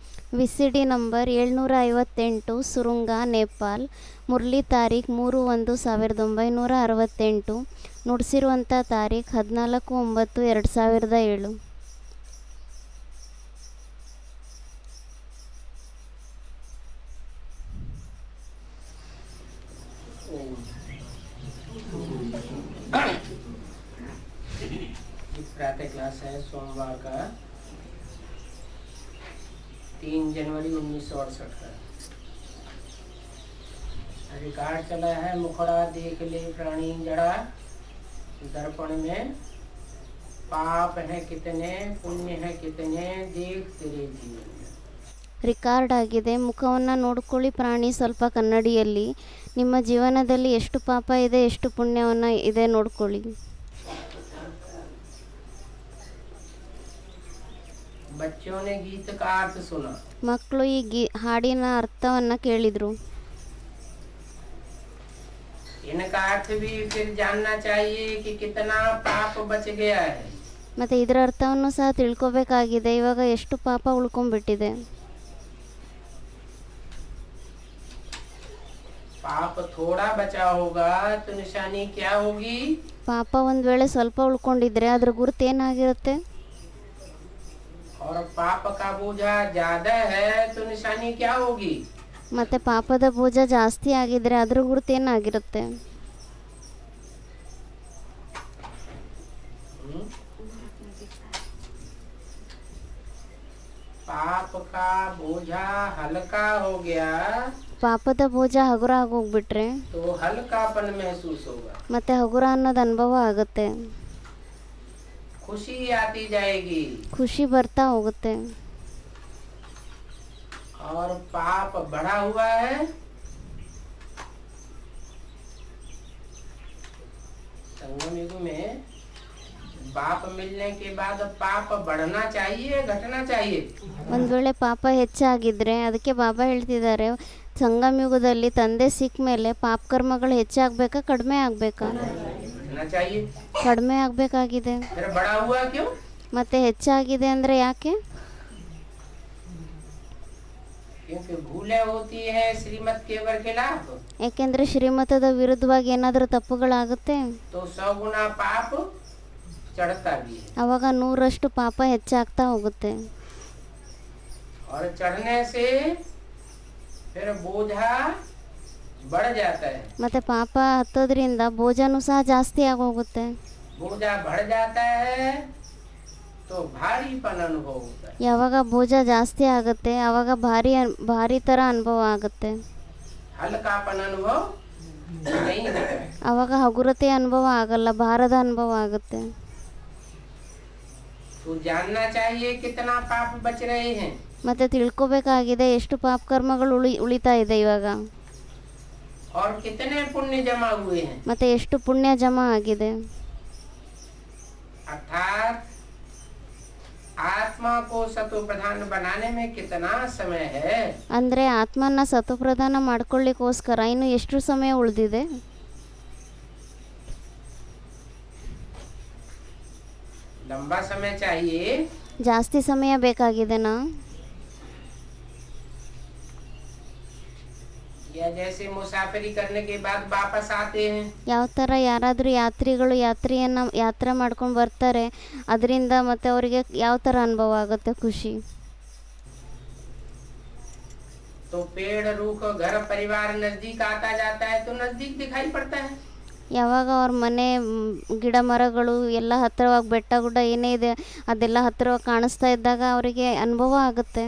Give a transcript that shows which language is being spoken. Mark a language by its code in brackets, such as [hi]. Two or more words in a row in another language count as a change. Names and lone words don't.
[en] VCD number [kn] 758 ಸುರುಂಗ ನೇಪಾಲ್. ಮುರಳಿ ತಾರೀಖ್ 3/1/1968. ನುಡಿಸಿರುವಂಥ ತಾರೀಖ್ 14/9/2007. [hi] प्रातः क्लास है सोमवार का 3 जनवरी 1968 का। रिकॉर्ड चला है मुखड़ा देख ले प्राणी जड़ा, दर्पण में पाप है कितने पुण्य है कितने देख तेरे जीवन में। [kn] ರಿಕಾರ್ಡ್ ಆಗಿದೆ. ಮುಖವನ್ನು ನೋಡ್ಕೊಳ್ಳಿ ಪ್ರಾಣಿ ಸ್ವಲ್ಪ ಕನ್ನಡಿಯಲ್ಲಿ. ನಿಮ್ಮ ಜೀವನದಲ್ಲಿ ಎಷ್ಟು ಪಾಪ ಇದೆ, ಎಷ್ಟು ಪುಣ್ಯವನ್ನು ಇದೆ ನೋಡ್ಕೊಳ್ಳಿ. [hi] बच्चों ने गीत का अर्थ सुना। [kn] ಮಕ್ಕಳು ಈ ಹಾಡಿನ ಅರ್ಥವನ್ನು ಕೇಳಿದರು. [hi] इनका अर्थ भी फिर जानना चाहिए कि कितना पाप बच गया है। [kn] ಮತ್ತು ಇದರ ಅರ್ಥವನ್ನು ಸಹ ತಿಳ್ಕೊಬೇಕಾಗಿದೆ. ಇವಾಗ ಎಷ್ಟು ಪಾಪ ಉಳ್ಕೊಂಡ್ಬಿಟ್ಟಿದೆ. [hi] पाप थोड़ा बचा होगा तो निशानी क्या होगी? [kn] ಪಾಪ ಒಂದು ವೇಳೆ ಸ್ವಲ್ಪ ಉಳ್ಕೊಂಡಿದ್ರೆ ಅದ್ರ ಗುರುತು ಏನಾಗಿರುತ್ತೆ? [hi] और पाप का बोझा ज्यादा है तो निशानी क्या होगी? [kn] ಮತ್ತೆ ಪಾಪದ ಬೋಜ ಜಾಸ್ತಿ ಆಗಿದ್ರೆ ಅದ್ರ ಗುರುತು ಏನಾಗಿರುತ್ತೆ? [hi] पाप का बोझा हल्का हो गया [kn] ಪಾಪದ ಬೋಜ ಹಗುರ ಆಗೋಗ್ಬಿಟ್ರೆ [hi] तो हल्कापन महसूस होगा, [kn] ಮತ್ತೆ ಹಗುರ ಅನ್ನೋದು ಅನುಭವ ಆಗುತ್ತೆ. [hi] खुशी आती जाएगी। [kn] ಖುಷಿ ಬರ್ತಾ ಹೋಗುತ್ತೆ. [hi] और पाप बढ़ा हुआ है संगम युग में बाप मिलने के बाद पाप बढ़ना चाहिए घटना चाहिए? [kn] ಒಂದು ವೇಳೆ ಪಾಪ ಹೆಚ್ಚಾಗಿದ್ರೆ ಅದಕ್ಕೆ ಬಾಬಾ ಹೇಳ್ತಿದ್ದಾರೆ, ಸಂಗಮ ಯುಗದಲ್ಲಿ ತಂದೆ ಸಿಕ್ಕ ಮೇಲೆ ಪಾಪ ಕರ್ಮಗಳು ಹೆಚ್ಚಾಗಬೇಕಾ ಕಡಿಮೆ ಆಗಬೇಕಾ? [hi] घटना चाहिए। [kn] ಕಡಿಮೆ ಆಗಬೇಕಾಗಿದೆ. [hi] फिर बड़ा हुआ क्यों? [kn] ಮತ್ತೆ ಹೆಚ್ಚಾಗಿದೆ ಅಂದರೆ ಯಾಕೆ? [hi] क्योंकि भूलें होती है श्रीमत के खिलाफ, [kn] ಯಾಕೆಂದರೆ ಶ್ರೀಮತದ ವಿರುದ್ಧವಾಗಿ ಏನಾದರೂ ತಪ್ಪುಗಳಾಗುತ್ತೆ [hi] तो 100 गुना पाप चढ़ता भी है। [kn] ಅವಾಗ 100ರಷ್ಟು ಪಾಪ ಹೆಚ್ಚಾಗ್ತಾ ಹೋಗುತ್ತೆ. [hi] और चढ़ने से फिर बोझा बढ़ जाता है। [kn] ಮತ್ತೆ ಪಾಪ ಹತ್ತೋದ್ರಿಂದ ಬೋಜನೂ ಸಹ ಜಾಸ್ತಿ ಆಗೋಗುತ್ತೆ. [hi] बोझा बढ़ जाता है तो भारीपन अनुभव होता है। [kn] ಯಾವಾಗ ಬೋಜ ಜಾಸ್ತಿ ಆಗುತ್ತೆ ಆವಾಗ ಭಾರಿ ಥರ ಅನುಭವ ಆಗುತ್ತೆ. [hi] हल्कापन अनुभव नहीं होता है। [kn] ಆವಾಗ ಹಗುರತೆ ಅನುಭವ ಆಗಲ್ಲ, ಭಾರದ ಅನುಭವ ಆಗುತ್ತೆ. [hi] तो जानना चाहिए कितना पाप बच रहे हैं [kn] ಮತ್ತೆ ತಿಳ್ಕೊಬೇಕಾಗಿದೆ ಎಷ್ಟು ಪಾಪ ಕರ್ಮಗಳು ಉಳಿತಾ ಇದೆ ಇವಾಗ, [hi] और कितने पुण्य जमा हुए हैं। [kn] ಮತ್ತೆ ಎಷ್ಟು ಪುಣ್ಯ ಜಮಾ ಆಗಿದೆ. [hi] अर्थात आत्मा को सतो प्रधान बनाने में कितना समय है। [kn] ಅಂದರೆ ಆತ್ಮನ ಸತೋಪ್ರಧಾನ ಮಾಡ್ಕೊಳ್ಳಿಕ್ಕೋಸ್ಕರ ಇನ್ನು ಎಷ್ಟು ಸಮಯ ಉಳಿದಿದೆ? [hi] लंबा समय चाहिए [kn] ಜಾಸ್ತಿ ಸಮಯ ಬೇಕಾಗಿದೆನಾ? [hi] या जैसे मुसाफिरी करने के बाद वापस आते हैं, [kn] ಯಾವ ಥರ ಯಾರಾದರೂ ಯಾತ್ರಿಗಳು ಯಾತ್ರೆ ಮಾಡ್ಕೊಂಡು ಬರ್ತಾರೆ, ಅದರಿಂದ ಮತ್ತೆ ಅವರಿಗೆ ಯಾವ ಥರ ಅನುಭವ ಆಗುತ್ತೆ? ಖುಷಿ. [hi] तो पेड़ रूख घर परिवार नजदीक आता जाता है तो नजदीक दिखाई पड़ता है। [kn] ಯಾವಾಗ ಅವ್ರ ಮನೆ ಗಿಡ ಮರಗಳು ಎಲ್ಲ ಹತ್ತಿರವಾಗಿ ಬೆಟ್ಟ ಗುಡ್ಡ ಏನೇ ಇದೆ ಅದೆಲ್ಲ ಹತ್ತಿರವಾಗಿ ಕಾಣಿಸ್ತಾ ಇದ್ದಾಗ ಅವರಿಗೆ ಅನುಭವ ಆಗುತ್ತೆ.